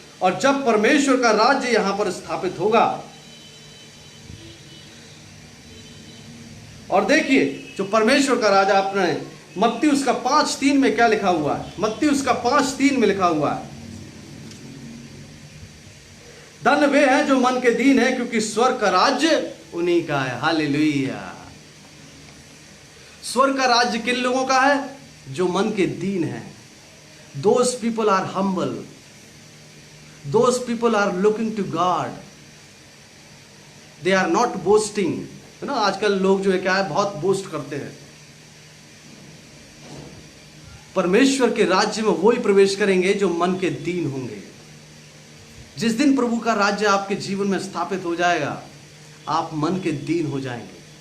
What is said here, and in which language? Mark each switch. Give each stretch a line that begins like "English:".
Hindi: और जब परमेश्वर का राज्य यहां पर स्थापित होगा, और देखिए जो परमेश्वर का राजा आपने मत्ती उसका 5:3 में क्या लिखा हुआ है? मत्ती उसका 5:3 में लिखा हुआ है, धन वे हैं जो मन के दीन है क्योंकि स्वर्ग का राज्य उन्हीं का है। हालेलुया। स्वर्ग का राज्य किन लोगों का है? जो मन के दीन है।
English: Those people are humble. Those people are looking to God. They are not boasting.
Hindi: है ना, आजकल लोग जो है क्या है बहुत बोस्ट करते हैं। परमेश्वर के राज्य में वही प्रवेश करेंगे जो मन के दीन होंगे। जिस दिन प्रभु का राज्य आपके जीवन में स्थापित हो जाएगा, आप मन के दीन हो जाएंगे।